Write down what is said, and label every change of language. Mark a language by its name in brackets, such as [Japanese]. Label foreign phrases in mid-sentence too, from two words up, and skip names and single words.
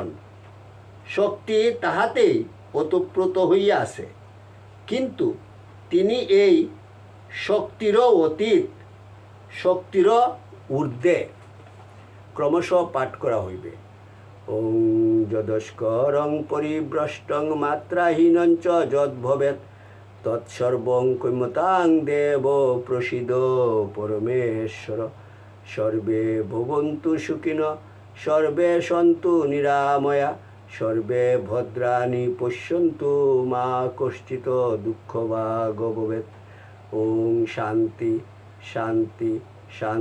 [Bangla] শক্তি তাহাতেই ওতপ্রোত হইয়া আছে, কিন্তু তিনি এই শক্তিরও অতীত, শক্তিরও ঊর্ধ্বে। ক্রমশ পাঠ করা হইবে। [Sanskrit] ওং যদস্করং পরিভ্রষ্টং মাত্রাহীনঞ্চ যদ্ভবেৎ তৎসর্বং কৈমতাং দেব প্রসীদ পরমেশ্বর। সর্বে ভবন্তু সুখিনঃ, সর্বে সন্তু নিরাময়া, সর্বে ভদ্রাণি পশ্যন্তু মা কশ্চিৎ দুঃখভাগ্ ভবেৎ। ওং শান্তি শান্তি শান্তি।